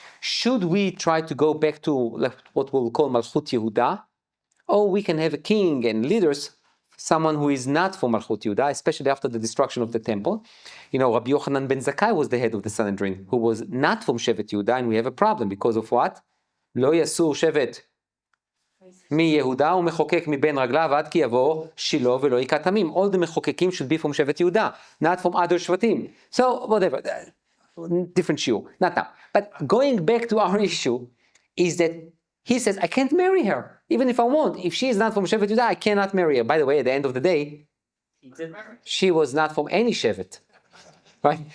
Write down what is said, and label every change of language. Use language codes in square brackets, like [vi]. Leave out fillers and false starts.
[en] Should we try to go back to what we'll call Malchut Yehuda? Or we can have a king and leaders, someone who is not from Malchut Yehuda, especially after the destruction of the temple. You know, Rabbi Yochanan ben Zakkai was the head of the Sanhedrin, who was not from Shevet Yehuda, and we have a problem because of what? [he] לא יסור שבט מיהודה ומחוקק מבין רגליו עד כי יבוא שילה ולא יקט עמים. [en] All the מחוקקים should be from Shevet Yehuda, not from other shvatim. So, whatever, different shiur, not now. But going back to our issue, is that he says, I can't marry her, even if I want. If she is not from Shevet Yehuda, I cannot marry her. By the way, at the end of the day, she was not from any Shevet, right?